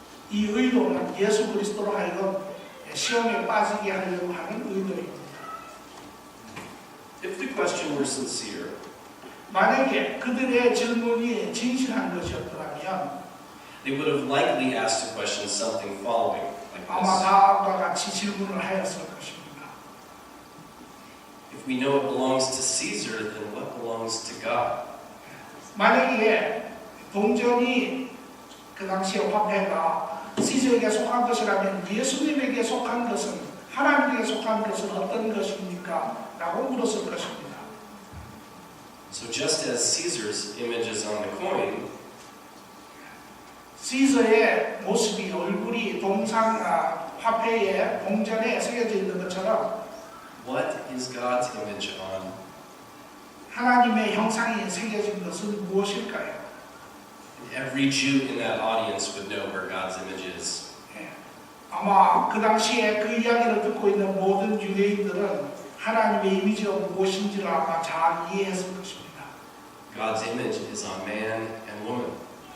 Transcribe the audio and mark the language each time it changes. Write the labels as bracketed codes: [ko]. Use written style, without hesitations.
[ko] 이 의도는 예수 그리스도로 하여금 시험에 빠지게 하려고 하는 의도입니다. [en] If the question were sincere, [ko] 만약에 그들의 질문이 진실한 것이었더라면 [en] they would have likely asked a question something following like [ko] 아마 [en] this. [ko] 다음과 같이 질문을 하였을 것입니다. [en] If we know it belongs to Caesar, then what belongs to God? [ko] 만약에 동전이 그 당시에 화폐가 시저에게 속한 것이라면 예수님에게 속한 것은 하나님에게 속한 것은 어떤 것입니까? 라고 물었을 것입니다. [en] So just as Caesar's image is on the coin, [ko] 시저의 모습이 얼굴이 화폐에 동전에 새겨져 있는 것처럼 [en] what is God's image on? [ko] 하나님의 형상이 새겨진 것은 무엇일까요? [en] Every Jew in that audience would know where God's image is. [ko] 아마 그 당시에 그 이야기를 듣고 있는 모든 유대인들은 하나님의 이미지가 무엇인지를 아마 잘 이해했을 것입니다. [en] God's image is on man and woman.